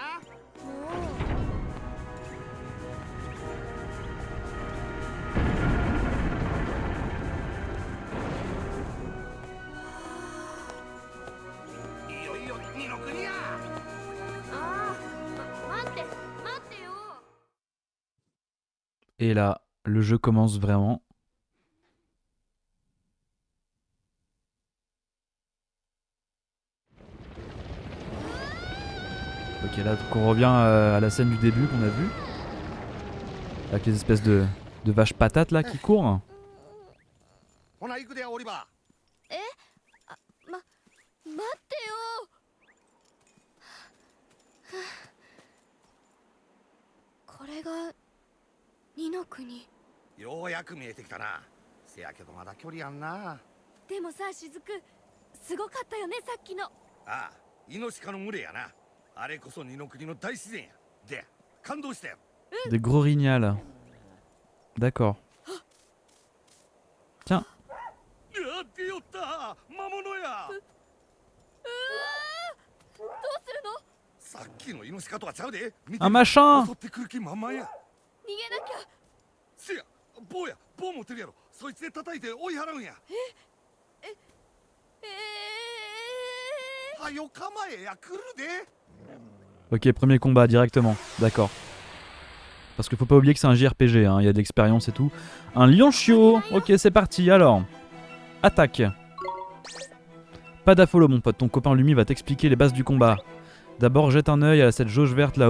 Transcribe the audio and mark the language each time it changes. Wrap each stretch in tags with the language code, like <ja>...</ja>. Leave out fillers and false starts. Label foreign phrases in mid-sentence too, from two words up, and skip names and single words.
<ja>ー。もう。いよいよ二の国や。ああ、待ってよ。</ja> <fr>Et là, le jeu commence vraiment. Ok, là, donc on revient à la scène du début qu'on a vue. Avec les espèces de vaches patates là qui courent.</fr> <ja>ほな行くで、オリバ待ってよ。これが二の国。ー。ようやく見えてきたな。せやけどまだ距離やんな。でもさ、しずく、すごかったよね、さっきの。ああ、イノシカの群れやな。あれこそ二の国の大自然や。で、感動したよ。</ja> <fr>Des gros rignals. D'accord. Tiens.</fr> <ja>やってよった。魔物や。どうするの？さっきのイノシカとはちゃうで。見て</ja> <fr>Un machin.</fr> <ja>襲ってくる気満々や。逃げなきゃ。せや、棒持ってるやろ。そいつで叩いて追い払うんや。はよ構えや、来るで。</ja> <fr>Ok, premier combat directement. D'accord. Parce qu'il faut pas oublier que c'est un JRPG, hein. Il y a de l'expérience et tout. Un lion chiot. Ok, c'est parti. Alors, attaque. Pas d'affolot, mon pote. Ton copain Lumi va t'expliquer les bases du combat. D'abord, jette un œil à cette jauge verte là-haut.</fr>